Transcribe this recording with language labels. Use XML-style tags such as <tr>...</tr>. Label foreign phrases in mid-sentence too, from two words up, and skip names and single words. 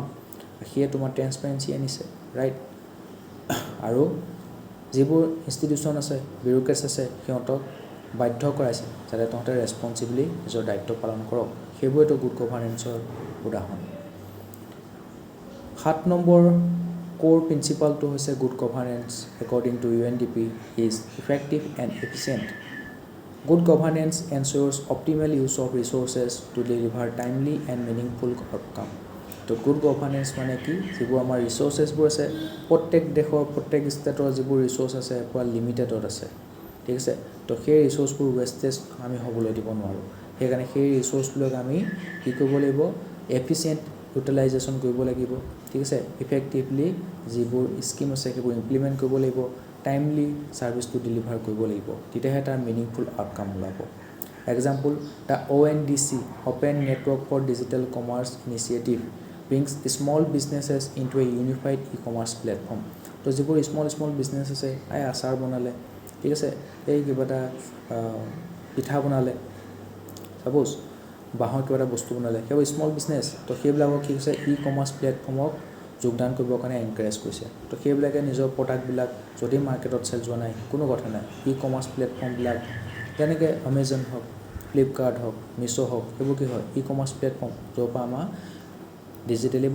<as>সিয়ে তোমাৰ ট্ৰেন্সপাৰেঞ্চি আনিছে, ৰাইট? আৰু যিবোৰ ইনষ্টিটিউশ্যন আছে বিউৰ'ক্ৰেটছ আছে সিহঁতক বাধ্য কৰাইছে যাতে তহঁতে ৰেছপন্সিবলি নিজৰ দায়িত্ব পালন কৰক, সেইবোৰেতো</as> <en>good governanceৰ</en> <as>উদাহৰণ।</as> <en>7 নম্বৰ core principle to hoise good governance according to UNDP is effective and efficient. Good governance ensures optimal use of resources to deliver timely and meaningful outcome.</en> <as>তো</as> <en>good governance</en> <as>মানে কি যিবোৰ আমাৰ ৰিচোৰ্চেছবোৰ আছে প্ৰত্যেক দেশৰ প্ৰত্যেক ষ্টেটৰ যিবোৰ ৰিচোৰ্চ আছে পুৰা লিমিটেডত আছে ঠিক আছে তো সেই ৰিচোৰ্চবোৰ ৱেষ্টেজ আমি হ'বলৈ দিব নোৱাৰোঁ সেইকাৰণে সেই ৰিচোৰ্চবিলাক আমি কি কৰিব লাগিব</as> <en>efficient utilization</en> <as>কৰিব লাগিব ঠিক আছে ইফেক্টিভলি যিবোৰ স্কিম আছে সেইবোৰ ইমপ্লিমেণ্ট কৰিব লাগিব টাইমলি ছাৰ্ভিচটো ডেলিভাৰ কৰিব লাগিব তেতিয়াহে তাৰ</as> <en>meaningful outcome</en> <as>ওলাব</as> <en>example the ONDC Open Network for Digital Commerce Initiative brings small businesses into a unified e-commerce platform</en> <as>তো যিবোৰ</as> <en>small business</en> <as>আছে আচাৰ বনালে ঠিক আছে এই কিবা এটা পিঠা বনালে সাপোজ বাঁহৰ কিবা এটা বস্তু বনালে সেইবোৰ</as> <en>small business</en> <as>তো সেইবিলাকক কি হৈছে</as> <en>e-commerce platformক</en> <as>যোগদান কৰিবৰ কাৰণে এনকাৰেজ কৰিছে তো সেইবিলাকে নিজৰ প্ৰডাক্টবিলাক যদি মাৰ্কেটত চেল যোৱা নাই কোনো কথা নাই</as> <en>e-commerce platformবিলাক</en> <as>যেনেকৈ Amazon হওক ফ্লিপকাৰ্ট হওক মিছো হওক সেইবোৰ কি হয়</as> <en>e-commerce platform</en> <as>য'ৰ পৰা আমাৰ ডিজিটেলি</as>